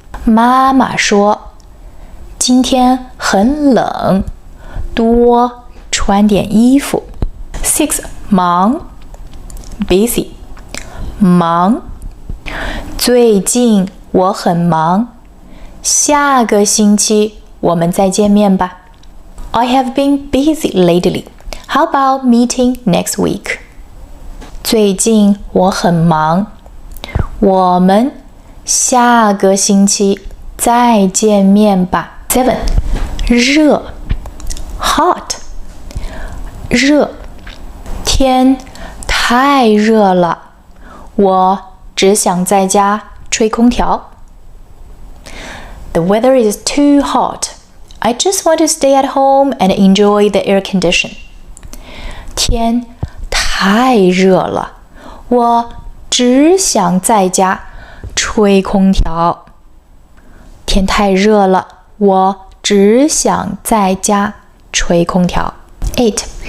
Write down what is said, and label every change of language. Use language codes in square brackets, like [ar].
[zh] 妈妈说今天很冷多穿点衣服 6. 忙 Busy 忙最近我很忙下个星期我们再见面吧 [en] I have been busy lately. How about meeting next week? [zh] 最近我很忙我们下个星期再见面吧 7. 热 Hot 热天太热了我只想在家吹空调 [en] The weather is too hot. I just want to stay at home and enjoy the air condition. [zh] 天太热了我只想在家吹空调天太热了我只想在家吹空调 8.